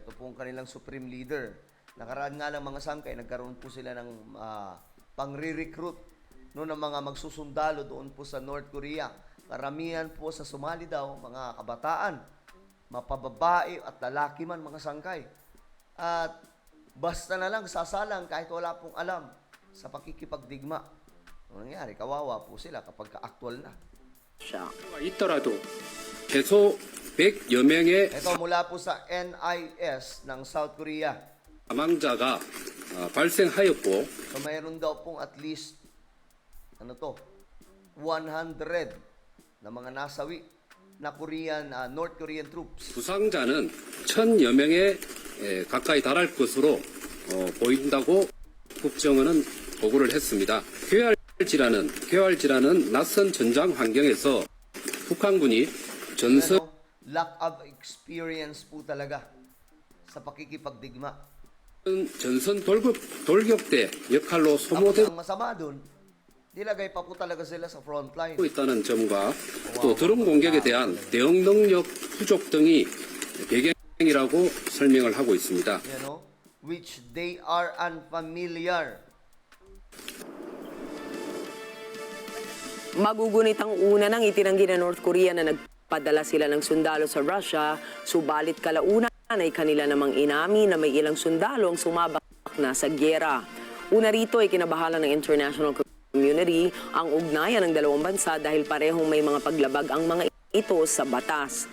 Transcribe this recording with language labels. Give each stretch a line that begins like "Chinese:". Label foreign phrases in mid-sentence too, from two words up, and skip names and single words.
Filipino: Ito po ang kanilang
English: supreme leader.
Filipino: Nakaraan nga lang mga sangkay, nagkaroon po sila ng pangre-recruit no, ng mga magsusundalo doon po sa North Korea. Karamihan po sa sumali daw, mga kabataan, mapababae at lalaki man mga sangkay. At basta na lang sasalang kahit wala pong alam sa pakikipagdigma. Ano nangyari? Kawawa po sila kapag ka-actual na.
Korean: 있더라도 최소 100여 명의
Filipino: Ito mula po sa NIS ng South Korea.
Korean: 사망자가 발생하였고
Filipino: So mayroon daw pong
English: at least
Filipino: 100 na mga nasawi na North Korean troops.
Korean: 부상자는 1,000여 명에 가까이 달할 것으로 보인다고 국정원은 보고를 했습니다. 쾌활지라는 낯선 전장 환경에서 북한군이 전선
English: Lack of experience
Filipino: po talaga sa pakikipagdigma.
Korean: 돌격대 역할로
Filipino: Tapos
Korean: 소모되고
Filipino: ang masama dun, nilagay pa po talaga sila sa
English: front line.
Korean: 있다는 점과 또 드론 공격에 대한 대응 능력 부족 등이 배경이라고 설명을 하고 있습니다.
English: Which they are unfamiliar.
Filipino: Magugunit ang una nang itinanggi ng North Korea na nagpadala sila ng sundalo sa Russia, subalit kalaunan ay kanila namang inami na may ilang sundalo ang sumabak na sa gyera. Una rito ay kinabahala ng
English: international community
Filipino: ang ugnayan ng dalawang bansa dahil parehong may mga paglabag ang mga ito sa batas.